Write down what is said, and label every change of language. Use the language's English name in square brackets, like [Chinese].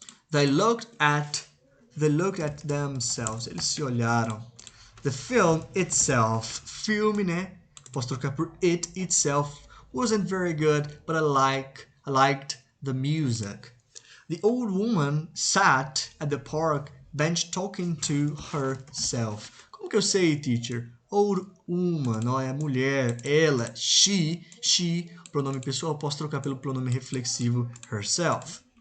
[English] They looked at themselves. [Portuguese] Eles se olharam. [English] The film itself, [Portuguese] filme, né? Posso trocar por it itself. [English] Wasn't very good, but I liked the music. The old woman sat at the park bench talking to herself. [Portuguese] Como que eu sei, teacher? Old woman, ó, é a mulher, ela, she, pronome pessoal, posso trocar pelo pronome reflexivo herself.